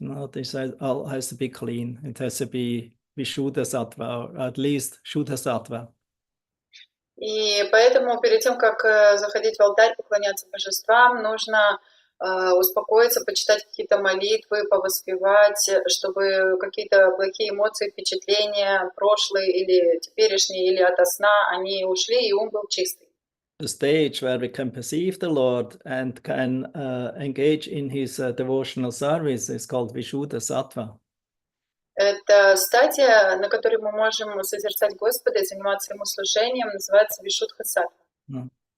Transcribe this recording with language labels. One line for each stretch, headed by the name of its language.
English: No, this all has to be clean. It has to be Vishuddha Sattva, or at least Shuddha Sattva.
Russian: И поэтому перед тем, как заходить в алтарь, поклоняться божествам, нужно успокоиться, почитать какие-то молитвы, повоспевать, чтобы какие-то плохие эмоции, впечатления, прошлые или теперешние, или ото сна, они ушли, и ум был чистый.
English: The stage where we can perceive the Lord and can engage in his devotional service is called Vishuddha Sattva.
Russian: Это стадия, на которой мы можем созерцать Господа и заниматься Ему служением, называется Вишудха Саттва.